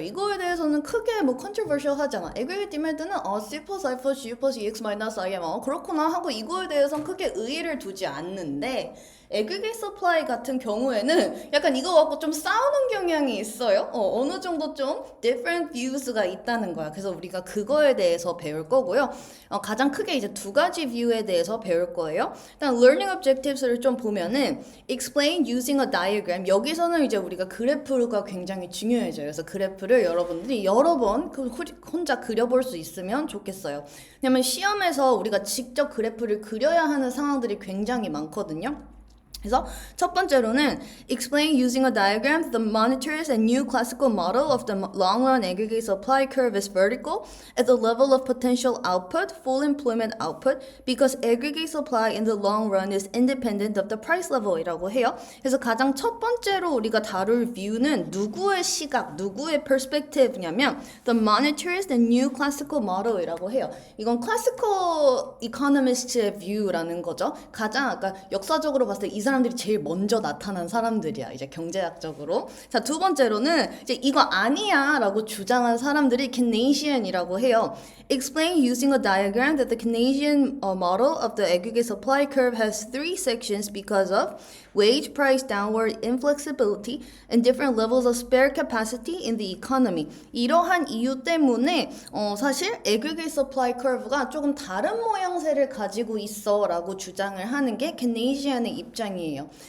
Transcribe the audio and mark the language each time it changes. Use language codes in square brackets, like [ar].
[ko] 이거에 대해서는 크게 뭐 controversial 하잖아. [en] aggregate demand는 C plus I plus G plus EX minus IM [ko] 그렇구나 하고 이거에 대해서는 크게 의의를 두지 않는데, aggregate supply 같은 경우에는 약간 이거 갖고 좀 싸우는 경향이 있어요. 어느 정도 좀 different views가 있다는 거야. 그래서 우리가 그거에 대해서 배울 거고요. 가장 크게 이제 두 가지 뷰에 대해서 배울 거예요. 일단 [en] learning objectives를 [ko] 좀 보면은 [en] explain using a diagram. [ko] 여기서는 이제 우리가 그래프가 굉장히 중요해져요. 그래서 그래프를 여러분들이 여러 번 혼자 그려볼 수 있으면 좋겠어요. 왜냐면 시험에서 우리가 직접 그래프를 그려야 하는 상황들이 굉장히 많거든요. 그래서 첫 번째로는 [en] explain using a diagram the monitors and new classical model of the long-run aggregate supply curve is vertical at the level of potential output, full employment output, because aggregate supply in the long run is independent of the price level [ko] 이라고 해요. 그래서 가장 첫 번째로 우리가 다룰 view는 누구의 시각, 누구의 perspective냐면 the monitors and new classical model이라고 해요. 이건 classical economist의 view라는 거죠. 가장 아까 역사적으로 봤을 때 이 사람들이 제일 먼저 나타난 사람들이야. 이제 경제학적으로. 자, 두 번째로는 이제 이거 아니야 라고 주장한 사람들이 Keynesian이라고 해요. [en] Explain using a diagram that the Keynesian model of the aggregate supply curve has three sections because of wage price downward inflexibility and different levels of spare capacity in the economy. [ko] 이러한 이유 때문에 사실 aggregate supply curve가 조금 다른 모양새를 가지고 있어 라고 주장을 하는 게 Keynesian의 입장이에요.